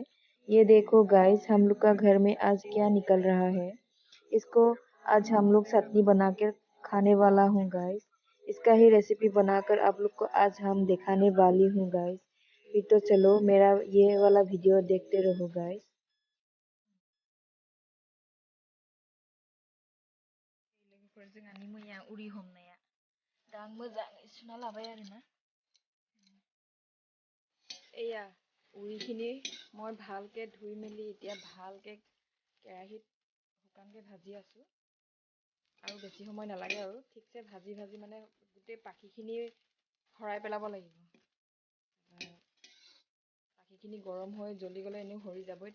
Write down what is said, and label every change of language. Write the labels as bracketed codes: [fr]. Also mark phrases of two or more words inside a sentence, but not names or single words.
[hi] ये देखो गाइस, हम लोग का घर में आज क्या निकल रहा है। इसको आज हम लोग चटनी बना कर खाने वाला हूँ गाइस। इसका ही रेसिपी बनाकर आप लोग को आज हम दिखाने वाली हूँ गाइस। फिर तो चलो मेरा ये वाला वीडियो देखते रहो गाइस। [brx] जोंहानि मैया उरि हमनाया दा आं मोजाङै सुना लाबाय आरोना। [as] एया उरिখিনি মই ভালকে ধুই মেলি এতিয়া ভালকে কেৰাহীত শুকানকে ভাজি আছো। আৰু বেছি সময় নালাগে আৰু ঠিকছে ভাজি ভাজি মানে গোটেই পাখিখিনি সৰাই পেলাব লাগিব। পাখিখিনি গৰম হৈ জ্বলি গ'লে এনেও হৰি যাবই।